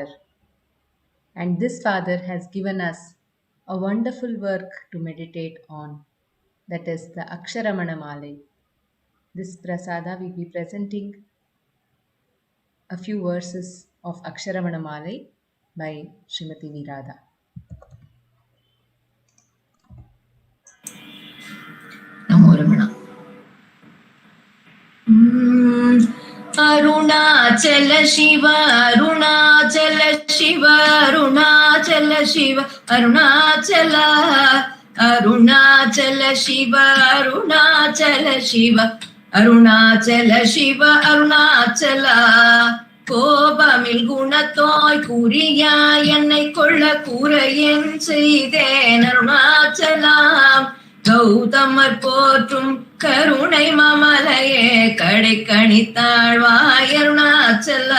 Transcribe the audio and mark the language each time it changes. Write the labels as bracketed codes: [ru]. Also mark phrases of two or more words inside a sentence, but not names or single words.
[en] And this father has given us a wonderful work to meditate on. That is the Aksharamanamalai. This prasada will be presenting a few verses of Aksharamanamalai by Srimati V. Radha. Namo Ramana. Arunachala Shiva, Arunachala Shiva, Arunachala Shiva, Arunachala, Arunachala Shiva, Arunachala Shiva, Arunachala Shiva, Arunachala. [ta] கோபமில் குணத்தோய் குறியாய் என்னை கொள்ள கூரையன் செய்தேன் அருணாச்சலாம். கௌதமர் போற்றும் கருணை மாமலையே கடை கணித்தாழ்வாய் அருணாச்சலா.